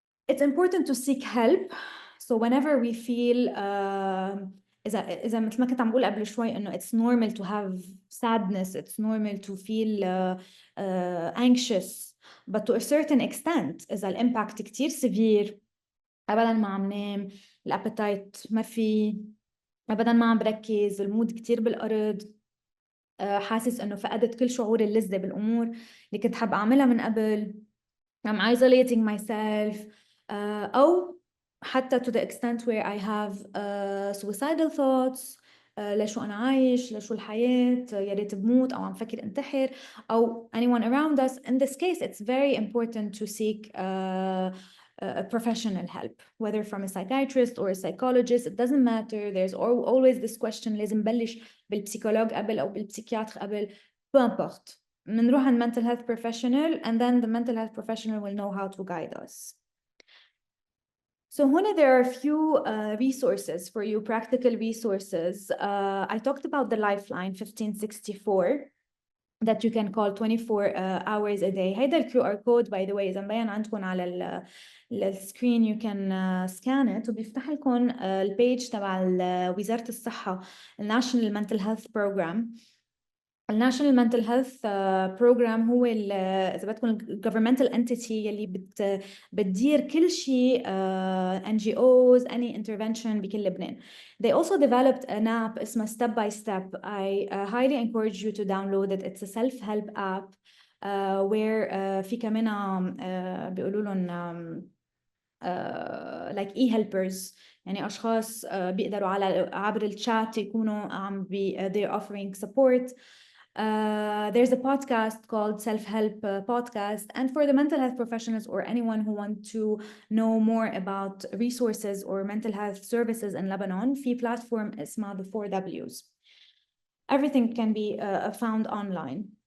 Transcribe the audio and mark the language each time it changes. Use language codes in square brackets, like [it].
[en] It's important to seek help. So whenever we feel [ar] إذا مثل ما كنت عم بقول قبل شوي إنه [en] it's normal to have sadness, it's normal to feel anxious, but to a certain extent [ar] إذا الإمباكت كتير severe، أبداً ما عم نام، الأبيتايت ما في، أبداً ما عم بركز، المود كتير بالأرض، حاسس إنه فقدت كل شعور اللذة بالأمور اللي كنت حابة أعملها من قبل، [en] I'm isolating myself، [ar] أو حتى [en] to the extent where I have suicidal thoughts، [ar] لشو أنا عايش، لشو الحياة، يا ريت بموت أو عم فكر انتحر، أو [en] anyone around us. In this case, it's very important to seek a professional help, whether from a psychiatrist or a psychologist. It doesn't matter. There's always this question: [ar] لازم بلش بالبسيكولوج قبل أو بالبسيكياتر قبل، [fr] peu importe. [ar] بنروح عند [en] mental health professional and then the mental health professional will know how to guide us. So هنا there are a few resources for you, practical resources. I talked about the Lifeline 1564 that you can call 24 hours a day. [ar] هيدا ال QR code [en] by the way [ar] إذا مبين عندكم على السكرين [en] you can scan it [ar] وبيفتح لكم البيج تبع وزارة الصحة National Mental Health Program. الناشونال منتل هيلث بروجرام هو اذا بدكم [en] governmental entity [ar] يلي بتدير كل شيء NGOs [en] any intervention [ar] بكل لبنان. [en] They also developed an app [ar] اسمها [en] Step by Step. I highly encourage you to download it. It's a self-help app where [ar] في كمان بيقولوا لهم [en] like e-helpers، [ar] يعني أشخاص بيقدروا على عبر الشات يكونوا عم [en] they're offering support. There's a podcast called Self-Help Podcast, and for the mental health professionals or anyone who want to know more about resources or mental health services in Lebanon, في platform [ar] اسمها [en] the 4Ws. Everything can be found online.